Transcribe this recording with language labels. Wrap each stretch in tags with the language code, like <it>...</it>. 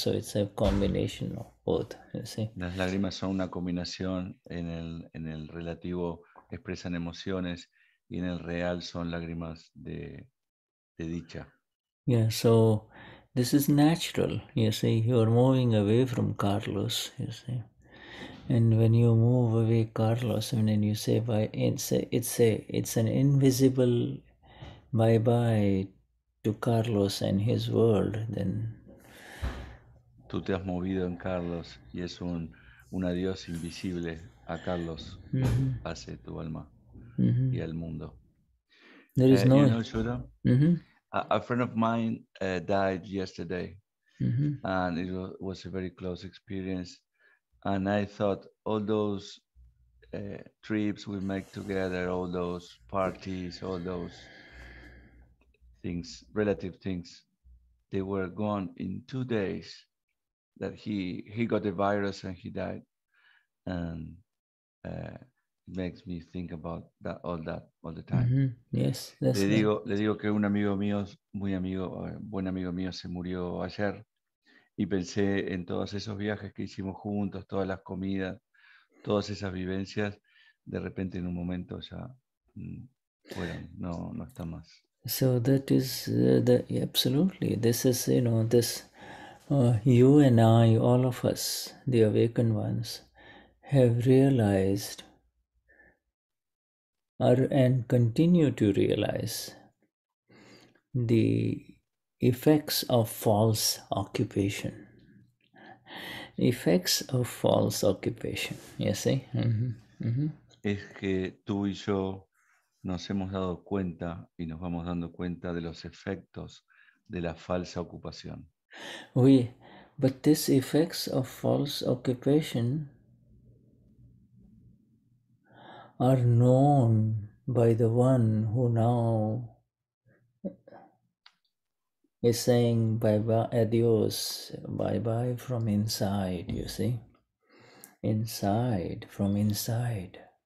<en>So it's a combination of both, you see.</en> <es>Las lágrimas son una combinación, en el relativo expresan emociones y en el real son lágrimas de dicha.</es> <en>Yeah, so this is natural, you see. You are moving away from Carlos, you see. And when you move away, Carlos, and then you say bye, it's an invisible bye-bye to Carlos and his world. Then</en> <es>tú te has movido en Carlos y es un adiós invisible a Carlos hacia tu alma y al mundo.</es> <en>There is no. Shuddha, a friend of mine died yesterday, and it was a very close experience. And I thought all those trips we make together, all those parties, all those things, relative things, they were gone in 2 days. That he got the virus and he died, and it makes me think about all the time. Yes, that's</en> <es>le digo que un amigo mío, buen amigo mío, se murió ayer, y pensé en todos esos viajes que hicimos juntos, todas las comidas, todas esas vivencias. De repente, en un momento ya fueron, no está más.</es> <en>So that is absolutely. This is this. You and I, all of us, the awakened ones, have realized and continue to realize the effects of false occupation. Effects of false occupation, you see?</en> <es>Es que tú y yo nos hemos dado cuenta y nos vamos dando cuenta de los efectos de la falsa ocupación.</es> <en>But these effects of false occupation are known by the one who now is saying bye-bye, adios, bye-bye from inside, you see? Inside, from inside.</en>